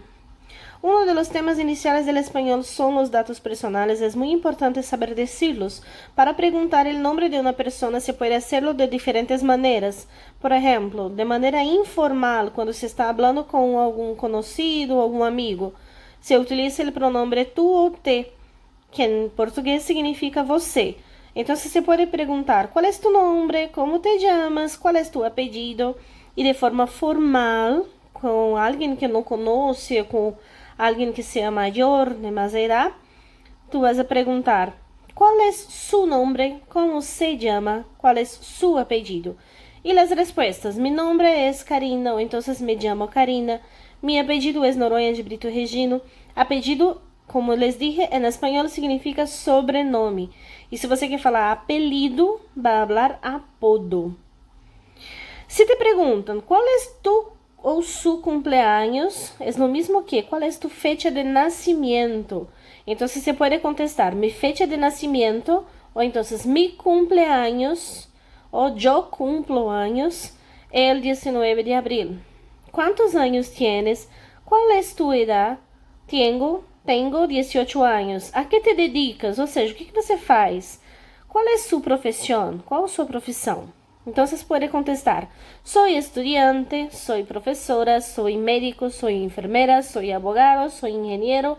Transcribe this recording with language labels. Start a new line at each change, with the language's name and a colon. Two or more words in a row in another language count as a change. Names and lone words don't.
Spanish: Uno de los temas iniciales del español son los datos personales. Es muy importante saber decirlos. Para preguntar el nombre de una persona se puede hacerlo de diferentes maneras. Por ejemplo, de manera informal, cuando se está hablando con algún conocido o algún amigo, se utiliza el pronombre tú o te.
Portuguese: que em português significa você. Então, você pode perguntar, qual é tu nome, como te chamas, qual é tu apelido, e de forma formal, com alguém que não conhece, com alguém que seja maior, de mais idade, tu vas a perguntar, qual é su nome, como se chama, qual é su apelido. E as respostas,
Spanish: mi nome
Portuguese: é Karina, então me chamo Karina, mi apelido é Noronha de Brito Regino, apelido,
Spanish: como les dije,
Portuguese: em espanhol significa sobrenome. E se você quer falar apelido, vai falar apodo. Se te perguntam qual é tu ou
Spanish: su cumpleaños,
Portuguese: é o mesmo que qual é
Spanish: tu fecha
Portuguese: de nascimento. Então, você pode contestar
Spanish: mi fecha
Portuguese: de nascimento, ou então
Spanish: mi cumpleaños,
Portuguese: ou
Spanish: yo cumplo años,
Portuguese: é o 19 de abril.
Spanish: Quantos anos tienes?
Portuguese: Qual é tu idade? Tenho 18 anos.
Spanish: A que te dedicas?
Portuguese: Ou seja, o que você faz? Qual é sua profissão? Qual a sua profissão? Então, vocês podem contestar: sou estudante, sou professora, sou médico, sou enfermeira, sou abogado, sou engenheiro.